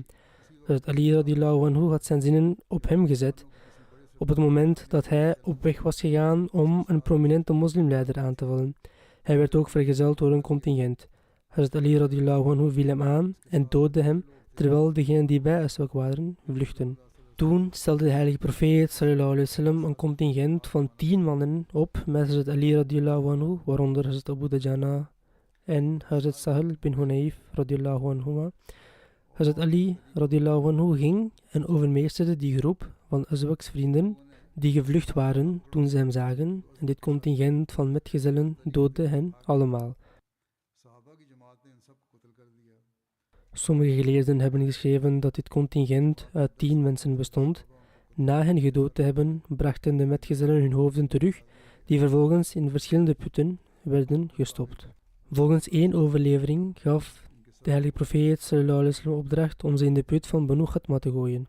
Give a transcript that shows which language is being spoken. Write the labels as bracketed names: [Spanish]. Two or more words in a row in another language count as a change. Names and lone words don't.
[Dutch] Hazrat Ali [Arabic] رضي الله عنه [Dutch] had zijn zinnen op hem gezet op het moment dat hij op weg was gegaan om een prominente moslimleider aan te vallen. Hij werd ook vergezeld door een contingent. Hazrat Ali [Arabic] رضي الله عنه [Dutch] viel hem aan en doodde hem, terwijl degenen die bij Azwaq waren vluchtten. Toen stelde de heilige profeet [Arabic] صلى الله عليه وسلم [Dutch] een contingent van 10 mannen op met Hazrat Ali [Arabic] رضي الله عنه, [Dutch] waaronder Hazrat Abu Dajana en Hazrat Sahal bin Hunayf [Arabic] رضي الله عنهما. [Dutch] Hazrat Ali [Arabic] رضي الله عنه [Dutch] ging en overmeesterde die groep van Azwaq's vrienden die gevlucht waren toen ze hem zagen, en dit contingent van metgezellen doodde hen allemaal. Sommige geleerden hebben geschreven dat dit contingent uit 10 mensen bestond. Na hen gedood te hebben, brachten de metgezellen hun hoofden terug, die vervolgens in verschillende putten werden gestopt. Volgens één overlevering gaf de heilige profeet [Arabic] صلى الله عليه وسلم [Dutch] opdracht om ze in de put van Banu Khatma te gooien.